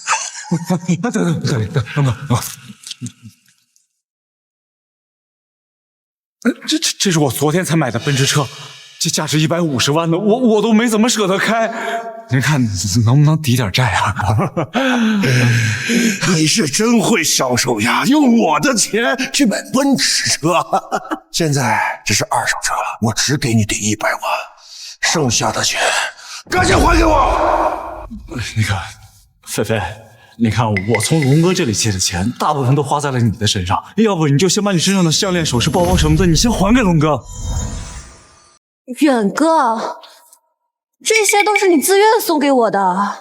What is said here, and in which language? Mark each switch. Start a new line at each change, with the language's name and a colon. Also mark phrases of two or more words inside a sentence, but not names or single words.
Chinese: 等，這是我昨天才買的奔馳車，這價值150萬的，我都沒怎麼捨得開。您看能不能抵點債啊？你是真會銷售呀，用我的錢去買奔馳車。現在這是二手車，我只給你抵100萬，剩下的錢趕緊還給我。那个，菲菲，你看我从龙哥这里借的钱，大部分都花在了你的身上，要不你就先把你身上的项链、首饰、包包什么的，你先还给龙哥。远哥，这些都是你自愿送给我的。